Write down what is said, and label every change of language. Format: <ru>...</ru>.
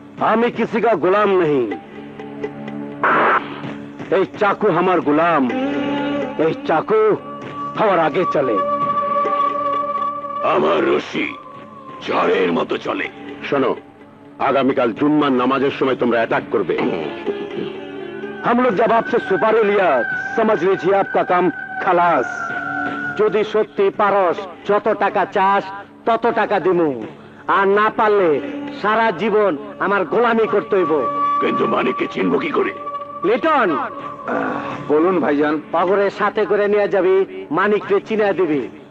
<bn>আমি</bn> <hi>কিসি কা গোলাম नहीं,</hi> <bn>এই চাকু আমার গোলাম, এই চাকু আমার আগে চলে। আমার রশি ঝড়ের মতো চলে। শোনো, আগামীকাল জুম্মার নামাজের সময় তোমরা অ্যাটাক করবে।</bn> <hi>हम लोग जब आपसे सुपारी लिया समझ लीजिए आपका काम खलास।</hi> <bn>যদি সত্যি পারস যত টাকা চাস তত টাকা দিমু, আর না পারলে সারা জীবন আমার গোলামি করতে হইব। কিন্তু মানিককে চিনব কি করে? লিটন, বলুন ভাইজান। পাগরের সাথে করে নিয়ে যাবি, মানিককে চিনা দিবি।</bn>